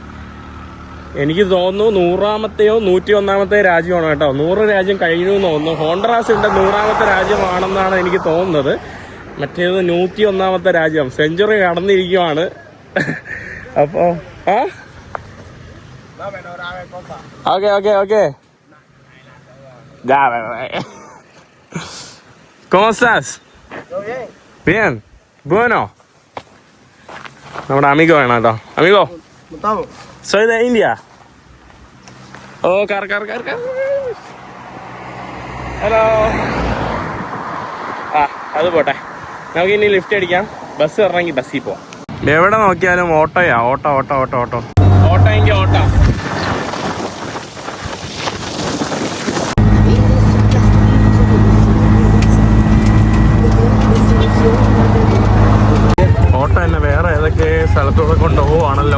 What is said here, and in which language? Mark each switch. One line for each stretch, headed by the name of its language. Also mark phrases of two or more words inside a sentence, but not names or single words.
Malayalam: എനിക്ക് തോന്നുന്നു 100ാമത്തെയോ 101ാമത്തെ രാജ്യമാണ് കേട്ടോ. 100 രാജ്യം കഴിഞ്ഞു എന്ന് തോന്നുന്നു. ഹോണ്ടറാസിന്റെ 100ാമത്തെ രാജ്യമാണെന്നാണ് എനിക്ക് തോന്നുന്നത്. മറ്റേത് 101ാമത്തെ രാജ്യം. സെഞ്ചുറി കടന്നിരിക്കുവാണ്. അപ്പോ
English: okay okay okay.
Spanish: ¿Cómo estás? Bien. Bueno.
Malayalam: നമ്മുടെ അമിഗോ വേണം കേട്ടോ. അമിഗോ,
Spanish: soy de India. Oh, car.
Malayalam: ഹലോ. അത് പോട്ടെ, നമുക്ക് ഇനി ലിഫ്റ്റ് അടിക്കാം. ബസ് ഇറങ്ങി ബസ്സിൽ പോവാം. എവിടെ നോക്കിയാലും ഓട്ടോയാ. ഓട്ടോ എങ്കിൽ ഓട്ടോ. ഓട്ടോ എന്നെ വേറെ ഏതൊക്കെ സ്ഥലത്തൂടെ കൊണ്ടുപോവാണല്ലോ.